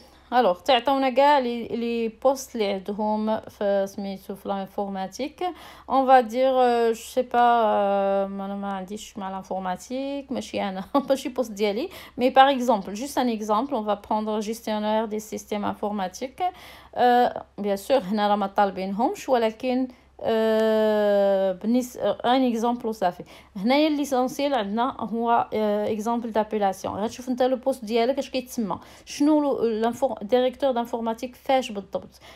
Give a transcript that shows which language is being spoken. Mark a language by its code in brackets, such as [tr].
[ar] Alors تعطونا كاع لي بوست اللي عندهم في سميتو في l'informatique. [fr] On va dire je sais pas [ar] انا ما عنديش مع [fr] l'informatique [ar] ماشي انا ماشي بوست ديالي, [fr] mais par exemple juste un exemple, on va prendre gestionnaire des systèmes informatiques. bien sûr [ar] هنا راه ما طالبينهمش ولكن ان اكزامبل وصافي. هنايا ليسونسيال عندنا هو اكزامبل دابيلاسيون. غتشوف انت لو بوست ديالك اش كيتسمى, شنو ديريكتور دانفورماتيك فاش بالضبط.